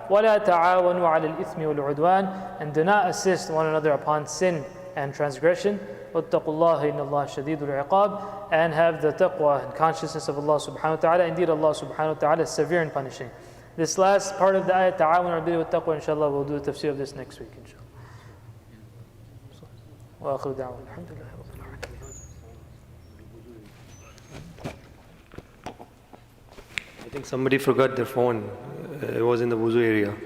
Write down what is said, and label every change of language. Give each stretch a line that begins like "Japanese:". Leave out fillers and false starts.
Arabic: ولا تعاونوا على الإثم والعدوان,
English: and do not assist one another upon sin and transgression.
Arabic: واتقوا الله إن الله شديد العقاب,
English: and have the taqwa and consciousness of Allah subhanahu wa ta'ala. Indeed, Allah subhanahu wa ta'ala is severe in punishing. This last part of the ayah,
Arabic: تعاون على البر والتقوى,
English: inshallah, we'll do the tafsir of this next week, inshallah.
Arabic: وآخر دعوة الحمد لله رب العالمين.
English: I think somebody forgot their phone. It was in the wuzu area.